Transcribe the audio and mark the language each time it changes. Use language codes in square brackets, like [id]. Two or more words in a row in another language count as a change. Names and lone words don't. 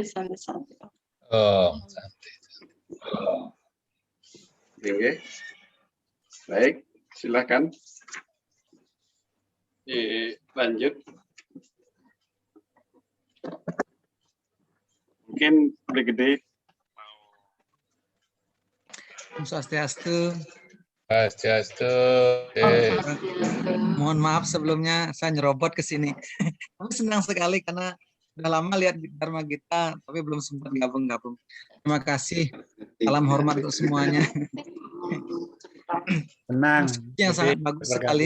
[id] Om Santi. Oke. Baik, silakan. Lanjut. Mungkin Brigade. Om Swastiastu. Swastiastu. Mohon maaf sebelumnya saya nyerobot ke sini. Aku senang sekali karena udah lama lihat Dharma Gita tapi belum sempat gabung-gabung. Terima kasih. Salam hormat untuk semuanya. Tenang. Yang sangat bagus sekali.